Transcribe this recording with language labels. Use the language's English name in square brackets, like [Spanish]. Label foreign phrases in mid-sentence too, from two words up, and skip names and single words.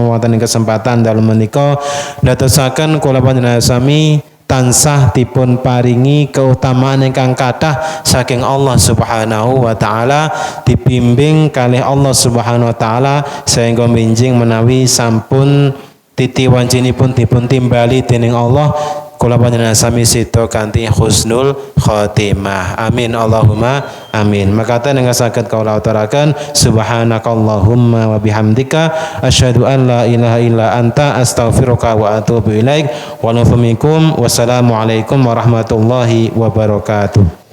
[Javanese] wonten kesempatan dalem menika ndadosaken kula panjenengan sami tansah dipun paringi keutamaan ingkang kathah saking [Arabic] الله سبحانه وتعالى, [Javanese] dibimbing kalih [Arabic] الله سبحانه وتعالى [Javanese] sehingga minjing menawi sampun titi wancinipun dipun timbali dening Allah, kula panjenengan sami sida kanthi [Arabic] حسن الخاتمة. آمين اللهم آمين. [Javanese] Makaten ingkang saged kawula aturaken, [Arabic] سبحانك اللهم وبحمدك أشهد أن لا إله إلا أنت أستغفرك وأتوب إليك. ولكم والسلام عليكم ورحمة الله وبركاته.